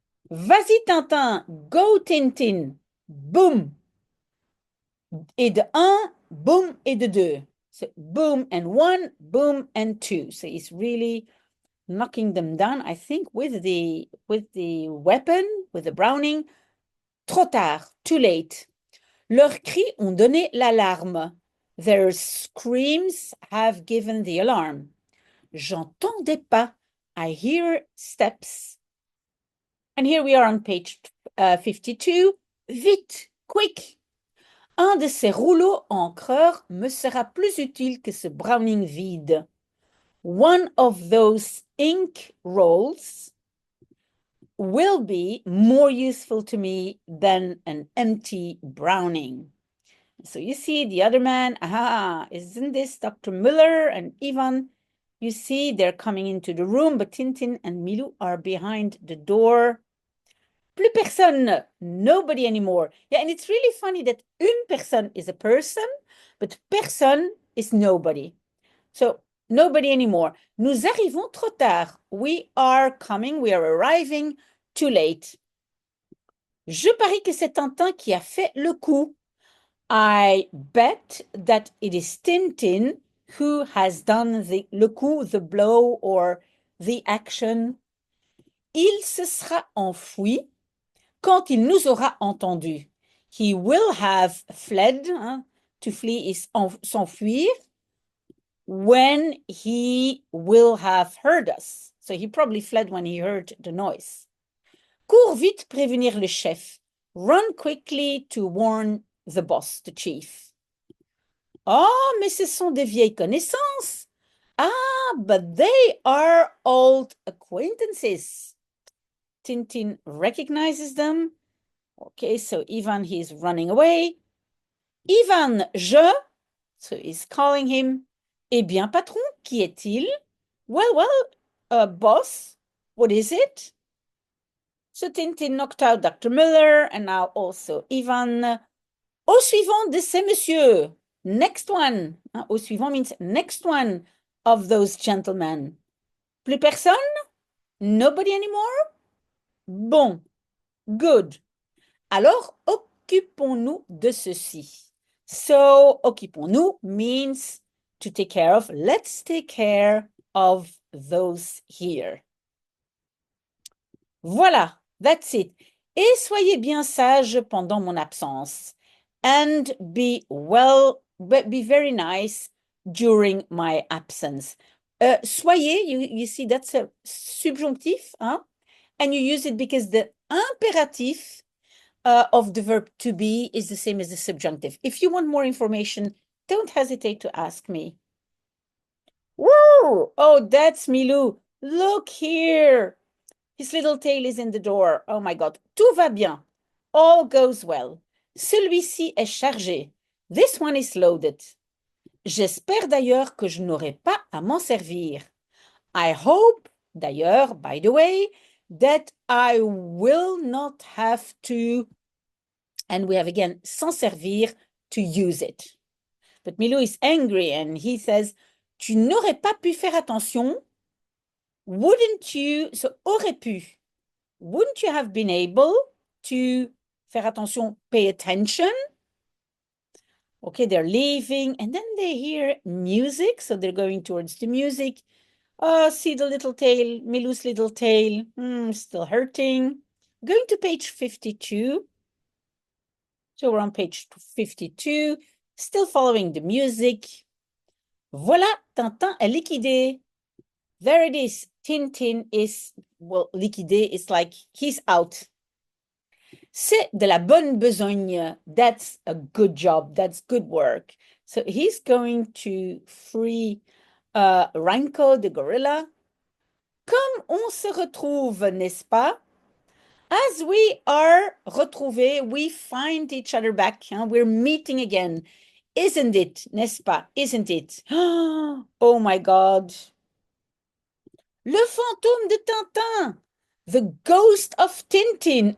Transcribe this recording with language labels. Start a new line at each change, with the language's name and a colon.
French: Vas-y, Tintin,
English: go,
French: Tintin, boom. Et de un, boom, et de deux.
English: So boom and one, boom and two. So it's really knocking them down, I think, with the weapon, with the Browning.
French: Trop tard,
English: too late.
French: Leurs cris ont donné l'alarme.
English: Their screams have given the alarm.
French: J'entendais pas.
English: I hear steps. And here we are on page 52.
French: Vite,
English: quick.
French: Un de ces rouleaux encreurs me sera plus utile que ce Browning vide.
English: One of those ink rolls will be more useful to me than an empty Browning. So you see the other man, isn't this Dr. Miller and Ivan? You see they're coming into the room, but Tintin and Milou are behind the door.
French: Plus personne,
English: nobody anymore. Yeah, and it's really funny that une personne is a person, but personne is nobody. So nobody anymore.
French: Nous arrivons trop tard.
English: We are arriving too late.
French: Je parie que c'est Tintin qui a fait le coup.
English: I bet that it is Tintin who has done le coup, the blow, or the action.
French: Il se sera enfoui quand il nous aura entendus.
English: He will have fled. To flee is s'enfuir. When he will have heard us. So he probably fled when he heard the noise.
French: Cours vite prévenir le chef.
English: Run quickly to warn the boss, the chief.
French: Oh, mais ce sont des vieilles connaissances.
English: But they are old acquaintances. Tintin recognizes them. Okay, so Ivan, he's running away. Ivan, so he's calling him.
French: Eh bien, patron, qui est-il?
English: Well, boss, what is it? So Tintin knocked out Dr. Miller and now also Ivan.
French: Au suivant de ces messieurs.
English: Next one. Au suivant means next one of those gentlemen.
French: Plus personne?
English: Nobody anymore? Bon. Good.
French: Alors, occupons-nous de ceci.
English: So, occupons-nous means to take care of. Let's take care of those here. Voilà, that's it.
French: Et soyez bien sages pendant mon absence.
English: And be very nice during my absence. Soyez, you see, that's a subjunctif, hein? And you use it because the imperative of the verb to be is the same as the subjunctive. If you want more information, don't hesitate to ask me. Woo! Oh, that's Milou. Look here. His little tail is in the door. Oh my God.
French: Tout va bien.
English: All goes well.
French: Celui-ci est chargé.
English: This one is loaded.
French: J'espère d'ailleurs que je n'aurai pas à m'en servir.
English: I hope, d'ailleurs, by the way, that I will not have to, and we have again, s'en servir, to use it. But Milou is angry and he says,
French: tu n'aurais pas pu faire attention?
English: Wouldn't you, so aurait pu, wouldn't you have been able to faire attention, pay attention? Okay, they're leaving and then they hear music, so they're going towards the music. Oh, see the little tail, Milou's little tail, still hurting. Going to page 52. So we're on page 52, still following the music.
French: Voilà, Tintin est liquidé.
English: There it is. Tintin is, well, liquidé is like he's out.
French: C'est de la bonne besogne.
English: That's a good job. That's good work. So he's going to free Ranko, the gorilla.
French: Comme on se retrouve, n'est-ce pas?
English: As we are retrouvés, we find each other back. Hein? We're meeting again. Isn't it,
French: n'est-ce pas?
English: Isn't it? Oh my God.
French: Le fantôme de Tintin.
English: The ghost of Tintin.